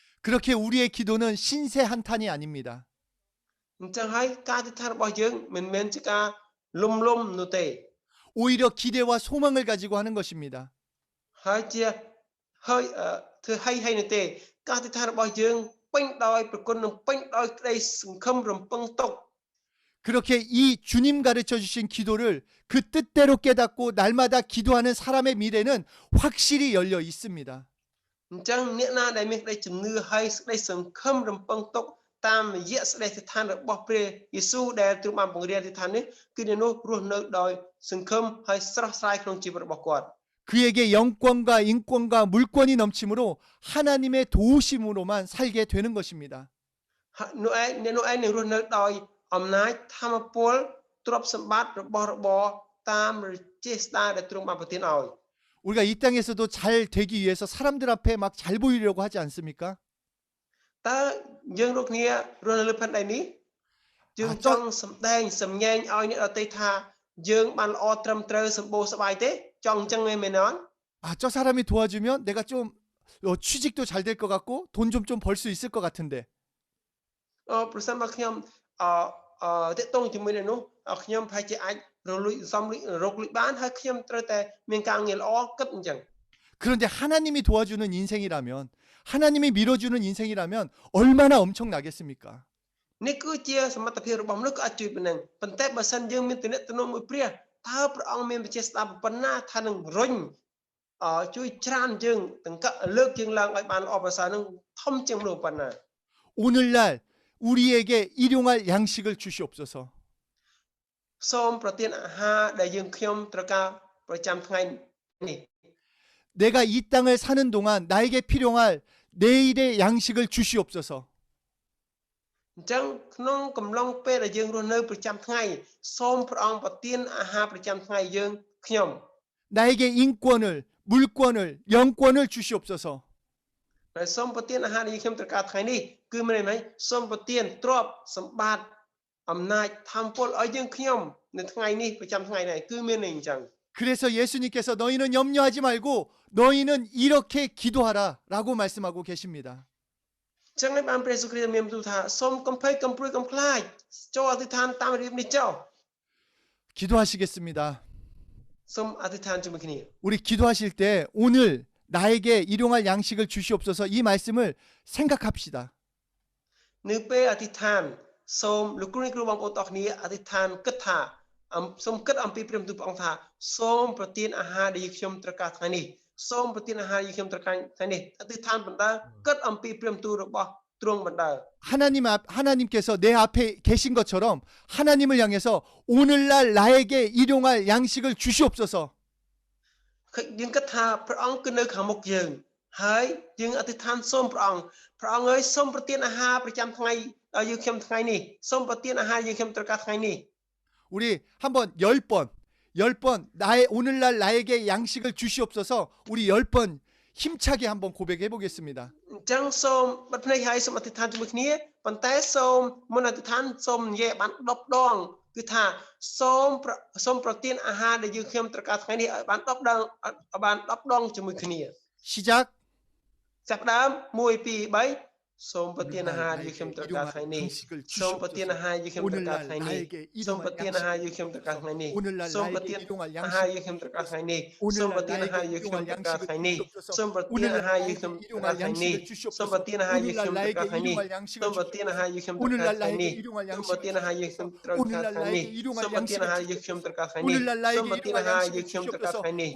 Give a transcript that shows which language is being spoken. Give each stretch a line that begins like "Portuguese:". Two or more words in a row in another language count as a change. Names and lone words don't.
Korean: 그렇게 우리의 기도는 신세 한탄이 아닙니다.
Khmer: អញ្ចឹងហើយការអធិដ្ឋានរបស់យើងមិនមែនជាការលំនោះទេ
Korean: 오히려 기대와 소망을 가지고 하는 것입니다.
Khmer: ហើយជាហើយធ្វើហើយនោះទេការអធិដ្ឋានរបស់យើងពេញដោយប្រគុណនិងពេញដោយក្តីសង្ឃឹមរំពឹងទុក
Korean: 그렇게 이 주님 가르쳐 주신 기도를 그 뜻대로 깨닫고 날마다 기도하는 사람의 미래는 확실히 열려 있습니다.
Khmer: អញ្ចឹងអ្នកណាដែលមានក្តីជំនឿហើយក្តីសង្ឃឹមរំពឹងទុកតាមរយៈសេចក្តីអធិដ្ឋានរបស់ព្រះយេស៊ូវដែលទ្រង់បានបង្រៀនអធិដ្ឋាននេះគឺអ្នកនោះរស់នៅដោយសង្ឃឹមហើយស្រស់ស្រាយក្នុងជីវិតរបស់គាត់
Korean: 그에게 영권과 인권과 물권이 넘침으로 하나님의 도우심으로만 살게 되는 것입니다.
Khmer: នោះឯងអ្នកនោះឯងនឹងរស់នៅដោយអំណាចធម្មពលទ្រព្យសម្បត្តិរបស់របរតាមរចេស្តាដែលទ្រង់បានប្រទានឲ្យ
Korean: 우리가 이 땅에서도 잘 되기 위해서 사람들 앞에 막 잘 보이려고 하지 않습니까?
Khmer: តើយើងរកគ្នារស់នៅលើផែនដីនេះយើងចង់សម្ដែងសម្ញែងឲ្យអ្នកដទៃថាយើងបានល្អត្រឹមត្រូវសម្បូរសប្បាយទេចង់អញ្ចឹងមែនទេ
Korean: 아, 저 사람이 도와주면 내가 좀 취직도 잘 될 것 같고 돈 좀 벌 수 있을 것 같은데.
Khmer: ប្រសិនបើខ្ញុំតេតងជាមួយនឹងនោះខ្ញុំប្រហែលជាអាចរលួយសំរកលួយបានហើយខ្ញុំត្រូវតែមានការងារល្អគិតអញ្ចឹង
Korean: 그런데 하나님이 도와주는 인생이라면 하나님이 밀어주는 인생이라면 얼마나 엄청나겠습니까?
Khmer: នេះគឺជាសមត្ថភាពរបស់មនុស្សក៏អាចជួយប៉ុណ្ណឹងប៉ុន្តែបើសិនយើងមានទំនាក់ទំនងមួយព្រះតើព្រះអង្គមានវិជាស្ដាប់ប៉ុណ្ណាថានឹងរុញជួយច្រានយើងទាំងលើកយើងឡើងឲ្យបានល្អប្រសើរនឹងធំជាងមនុស្សប៉ុណ្ណា
Korean: 오늘날 우리에게 일용할 양식을 주시옵소서.
Khmer: សូមប្រទានអាហារដែលយើងខ្ញុំត្រូវការប្រចាំថ្ងៃនេះ
Korean: 내가 이 땅을 사는 동안 나에게 필요할 내일의 양식을 주시옵소서.
Khmer: អញ្ចឹងក្នុងកំឡុងពេលដែលយើងរស់នៅប្រចាំថ្ងៃសូមព្រះអង្គប្រទានអាហារប្រចាំថ្ងៃយើងខ្ញុំ
Korean: 나에게 인권을, 물권을, 영권을 주시옵소서.
Khmer: ហើយសូមប្រទានអាហារដែលខ្ញុំត្រូវការថ្ងៃនេះគឺមានន័យថាសូមប្រទានទ្រព្យសម្បត្តិអំណាចធម្មពលឲ្យយើងខ្ញុំនៅថ្ងៃនេះប្រចាំថ្ងៃនេះគឺមានន័យអញ្ចឹង
Korean: 그래서 예수님께서 너희는 염려하지 말고 너희는 이렇게 기도하라라고 말씀하고 계십니다.
Khmer: អញ្ចឹងបានព្រះយេស៊ូវគ្រីស្ទមានបន្ទូលថាសូមកុំភ័យកំព្រួយកុំខ្លាចចូលអធិដ្ឋានតាមរបៀបនេះចុះ
Korean: 기도하시겠습니다.
Khmer: សូមអធិដ្ឋានជាមួយគ្នា
Korean: 우리 기도하실 때 오늘 나에게 일용할 양식을 주시옵소서 이 말씀을 생각합시다.
Khmer: នៅពេលអធិដ្ឋានសូមលោកគ្រូគ្រូបងប្អូនទាំងគ្នាអធិដ្ឋានគិតថាសូមគិតអំពីព្រះបន្ទូលព្រះអង្គថាសូមប្រទានអាហារដែលខ្ញុំត្រូវការថ្ងៃនេះសូមប្រទានអាហារដែលខ្ញុំត្រូវការថ្ងៃនេះអធិដ្ឋានបណ្ដើគិតអំពីព្រះបន្ទូលរបស់ទ្រង់បណ្ដើ
Korean: 하나님께서 내 앞에 계신 것처럼 하나님을 향해서 오늘날 나에게 일용할 양식을 주시옵소서.
Khmer: យើងគិតថាព្រះអង្គគឺនៅខាងមុខយើងហើយយើងអធិដ្ឋានសូមព្រះអង្គអើយសូមប្រទានអាហារប្រចាំថ្ងៃដល់យើងខ្ញុំថ្ងៃនេះសូមប្រទានអាហារយើងខ្ញុំត្រូវការថ្ងៃនេះ
Korean: 우리 한번 10번 오늘날 나에게 양식을 주시옵소서 우리 10번 힘차게 한번 고백해 보겠습니다.
Khmer: អញ្ចឹងសូមបិទភ្នែកហើយសូមអធិដ្ឋានជាមួយគ្នាប៉ុន្តែសូមមុនអធិដ្ឋានសូមនិយាយបាន10ដងគឺថាសូមប្រទានអាហារដែលយើងខ្ញុំត្រូវការថ្ងៃនេះឲ្យបាន10ដងបាន10ដងជាមួយគ្នា
Korean: 시작.
Khmer: ចាប់ផ្ដើម1 2 3សូមប្រទានអាហារយើងខ្ញុំត្រូវការថ្ងៃនេះសូមប្រទានអាហារយើងខ្ញុំត្រូវការថ្ងៃនេះសូមប្រទានអាហារយើងខ្ញុំត្រូវការថ្ងៃនេះសូមប្រទានអាហារយើងខ្ញុំត្រូវការថ្ងៃនេះសូមប្រទានអាហារយើងខ្ញុំត្រូវការថ្ងៃនេះសូមប្រទានអាហារយើងខ្ញុំត្រូវការថ្ងៃនេះសូមប្រទានអាហារយើងខ្ញុំត្រូវការថ្ងៃនេះសូមប្រទានអាហារយើងខ្ញុំត្រូវការថ្ងៃនេះសូមប្រទានអាហារយើងខ្ញុំត្រូវការថ្ងៃនេះសូមប្រទានអាហារយើងខ្ញុំត្រូវការថ្ងៃនេះសូមប្រទានអាហារយើងខ្ញុំត្រូវការថ្ងៃនេះ